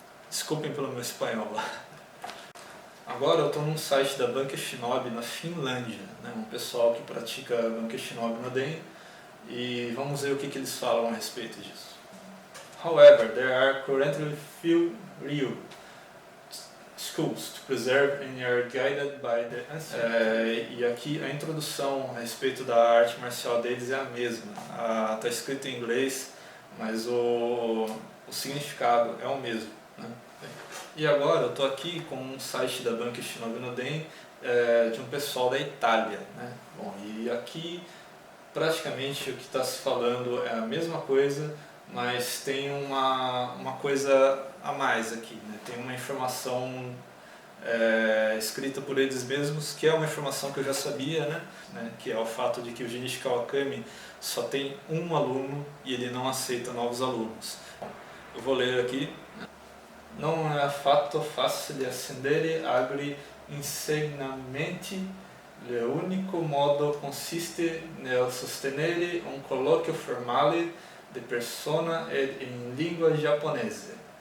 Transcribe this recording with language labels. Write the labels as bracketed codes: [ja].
[pt] Desculpem pelo meu espanhol. Agora eu estou num site da Bankai Shinobi na Finlândia, né? Um pessoal que pratica Bankai Shinobi no Den, e vamos ver o que eles falam a respeito disso. [en] However, there are currently few ryu schools to preserve and are guided by the ancestors. [pt] E aqui a introdução a respeito da arte marcial deles é a mesma. Está escrito em inglês, mas o significado é o mesmo, né? E agora eu estou aqui com um site da Bankai Shinobi no Den de um pessoal da Itália, né? Bom, e aqui praticamente o que está se falando é a mesma coisa, mas tem uma coisa a mais aqui, né? Tem uma informação escrita por eles mesmos, que é uma informação que eu já sabia, né? Que é o fato de que o Junichi Kawakami só tem um aluno e ele não aceita novos alunos. Eu vou ler aqui. [it] Non è affatto facile ascendere agli insegnamenti, l'unico modo consiste nel sostenere un colloquio formale di persona ed in lingua giapponese,